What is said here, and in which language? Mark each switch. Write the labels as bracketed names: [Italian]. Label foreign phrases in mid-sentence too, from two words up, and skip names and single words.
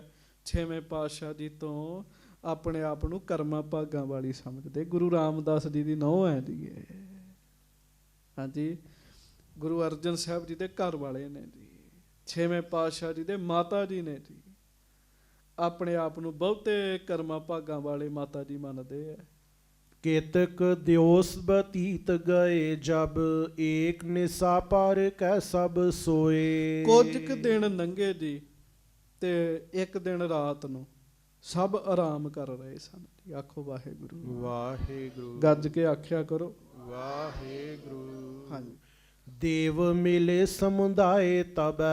[Punjabi] ਛੇਵੇਂ ਪਾਤਸ਼ਾਹ ਜੀ ਤੋਂ ਆਪਣੇ ਆਪ ਨੂੰ ਕਰਮਾਂ ਭਾਗਾਂ ਵਾਲੀ ਸਮਝਦੇ। ਗੁਰੂ ਰਾਮਦਾਸ ਜੀ ਦੀ ਨੂੰਹ ਹੈ ਜੀ ਇਹ, ਹਾਂਜੀ, ਗੁਰੂ ਅਰਜਨ ਸਾਹਿਬ ਜੀ ਦੇ ਘਰ ਵਾਲੇ ਨੇ ਜੀ, ਛੇਵੇਂ ਪਾਤਸ਼ਾਹ ਜੀ ਦੇ ਮਾਤਾ ਜੀ ਨੇ ਜੀ। ਆਪਣੇ ਆਪ ਨੂੰ ਬਹੁਤੇ ਕਰਮਾਂ ਭਾਗਾਂ ਵਾਲੇ ਮਾਤਾ ਜੀ ਮੰਨਦੇ ਆ। [Braj] केतक दिवस बतीत गए जब एक निशा पर कै सब सोए। [Punjabi] ਕੁਝ ਕੁ ਦਿਨ ਲੰਘੇ ਜੀ ਤੇ ਇੱਕ ਦਿਨ ਰਾਤ ਨੂੰ ਸਭ ਆਰਾਮ ਕਰ ਰਹੇ ਸਨ ਜੀ। ਆਖੋ ਵਾਹਿਗੁਰੂ ਵਾਹਿਗੁਰੂ। ਗੱਜ ਕੇ ਆਖਿਆ ਕਰੋ ਵਾਹਿਗੁਰੂ। ਹਾਂਜੀ। [Braj] देव मिले समुदाए तबै।